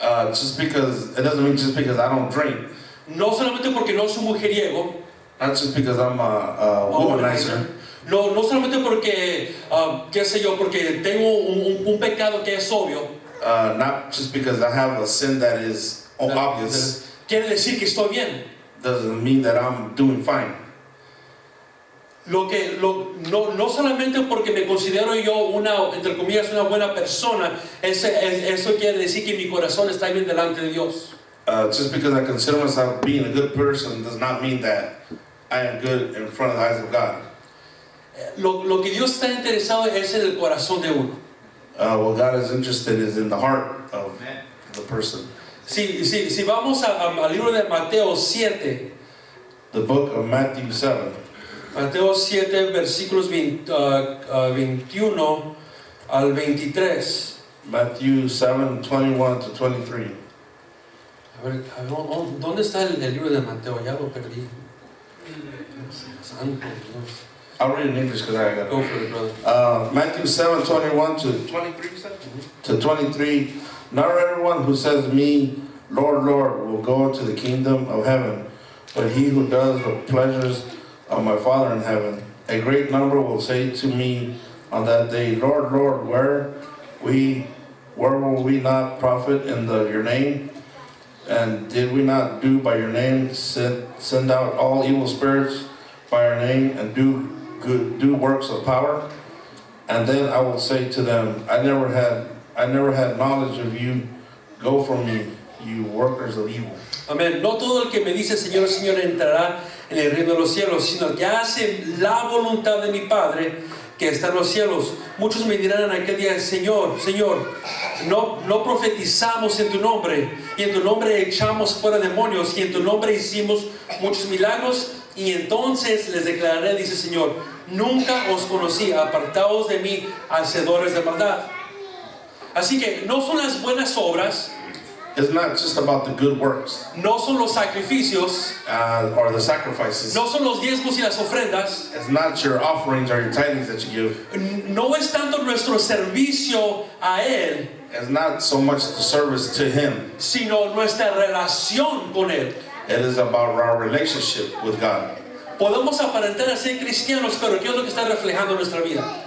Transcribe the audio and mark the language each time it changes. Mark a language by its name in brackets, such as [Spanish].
[English] Just because it doesn't mean just because I don't drink. [Spanish] No solamente porque no soy mujeriego. [English] Not just because I'm a womanizer. [Spanish] No solamente porque, qué sé yo, porque tengo un pecado que es obvio. [English] Not just because I have a sin that is obvious. [Spanish] Quiere decir que estoy bien. [English] Doesn't mean that I'm doing fine. [Spanish] No solamente porque me considero yo entre comillas, una buena persona, eso quiere decir que mi corazón está bien delante de Dios. [English] Just because I consider myself being a good person does not mean that I am good in front of the eyes of God. [Spanish] Lo que Dios está interesado es en el corazón de uno. [English] What God is interested is in the heart of the person. [Spanish] Si vamos al libro de Mateo 7. [English] The book of Matthew 7. [Spanish] Mateo 7, versículos 21 al 23. [English] Matthew 7, 21 to 23. [Spanish] A ver, ¿dónde está el libro de Mateo? Ya lo perdí. Santo Dios. [English] I'll read in English because I got it. Go for it, brother. Matthew 7, 21 to 23, to 23. Not everyone who says to me, Lord, Lord, will go into the kingdom of heaven, but he who does the pleasures of my Father in heaven. A great number will say to me on that day, Lord, Lord, where will we not profit in your name? And did we not do by your name send out all evil spirits by our name and do works of power? And then I will say to them, I never had knowledge of you. Go from me, you workers of evil. [Spanish] Amén. No todo el que me dice Señor, Señor entrará en el reino de los cielos, sino el que hace la voluntad de mi Padre que está en los cielos. Muchos me dirán en aquel día, Señor, Señor, no profetizamos en tu nombre, y en tu nombre echamos fuera demonios, y en tu nombre hicimos muchos milagros. Y entonces les declararé, dice el Señor, nunca os conocí, apartaos de mí, hacedores de maldad. Así que no son las buenas obras, [English] It's not just about the good works [Spanish] no son los sacrificios, [English] or the sacrifices. [Spanish] no son los diezmos y las ofrendas, [English] It's not your offerings or your tithings that you give. [Spanish] no es tanto nuestro servicio a Él, [English] It's not so much the service to Him. [Spanish] sino nuestra relación con Él. [English] It is about our relationship with God. [Spanish] Podemos aparentar a ser cristianos, pero ¿qué es lo que está reflejando nuestra vida?